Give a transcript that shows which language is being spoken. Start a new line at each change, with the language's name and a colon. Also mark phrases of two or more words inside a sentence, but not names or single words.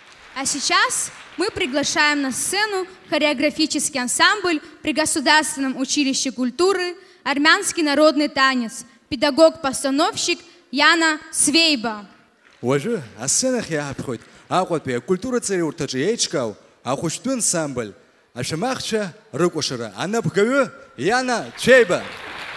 Russian: А сейчас мы приглашаем на сцену хореографический ансамбль при Государственном училище культуры «Армянский народный танец», педагог-постановщик Яна Свейба.
Abkhazian: Уажы асценах иааԥхьоит Аҟәатәи акультуратә урҭаҿы еиҿкаау ахәышәтәы ансамбль ашәамахцәа рыкәашара анапхгаҩы Яна Свейба.